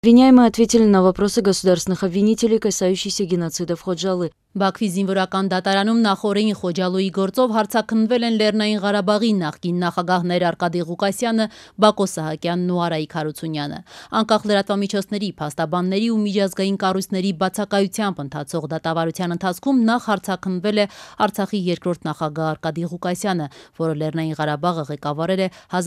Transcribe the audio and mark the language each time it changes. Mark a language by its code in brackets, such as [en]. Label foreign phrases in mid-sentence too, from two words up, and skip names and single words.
[ru] Обвиняемые ответили на вопросы государственных обвинителей, касающиеся геноцида в Խոջալի. [hy] Բաքվի զինվորական դատարանում նախօրեին Խոջալույի գործով հարցաքննվել են Լեռնային Ղարաբաղի նախկին նախագահներ Արկադի Ղուկասյանը, Բակո Սահակյանն ու Արայիկ Հարությունյանը։ Անկախ լրատվամիջոցների, փաստաբանների ու միջազգային կառույցների բացակայությամբ ընթացող դատավարության ընթացքում նախ հարցաքննվել է Արցախի երկրորդ նախագահ Արկադի Ղուկասյանը, որը Լեռնային Ղարաբաղը ղեկավարել է